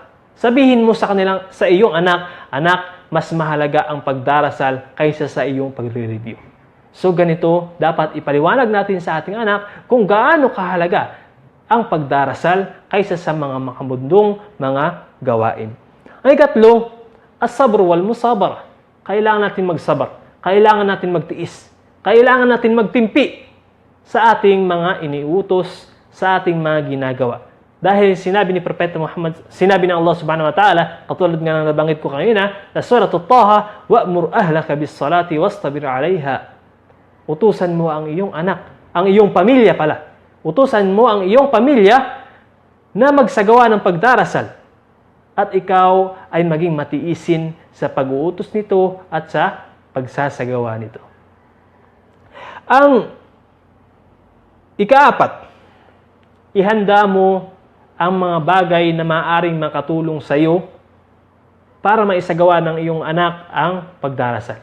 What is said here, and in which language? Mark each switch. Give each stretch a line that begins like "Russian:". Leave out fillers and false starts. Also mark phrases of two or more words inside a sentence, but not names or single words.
Filipino: Sabihin mo sa iyong anak, anak, mas mahalaga ang pagdarasal kaysa sa iyong pagre-review. So ganito, dapat ipaliwanag natin sa ating anak kung gaano kahalaga ang pagdarasal kaysa sa mga makamundong mga gawain. Ang ikatlo,
Arabic: الصبر والمصابرة.
Filipino: Kailangan natin magsabar. Kailangan natin magtiis. Kailangan natin magtimpi sa ating mga iniutos, sa ating mga ginagawa. Dahil sinabi ni Propeta Muhammad, sinabi ng Allah
Arabic: سبحانه وتعالى,
Filipino: katulad nga ng nabanggit ko kanina, sa Surah At-Taha,
Arabic: وأمر أهلك بالصلاة واصطبر عليها.
Filipino: Utusan mo ang iyong anak, ang iyong pamilya pala. Utusan mo ang iyong pamilya na magsagawa ng pagdarasal. At ikaw ay maging matiisin sa pag-uutos nito at sa pagsasagawa nito. Ang ikaapat, ihanda mo ang mga bagay na maaaring makatulong sa iyo para maisagawa ng iyong anak ang pagdarasal.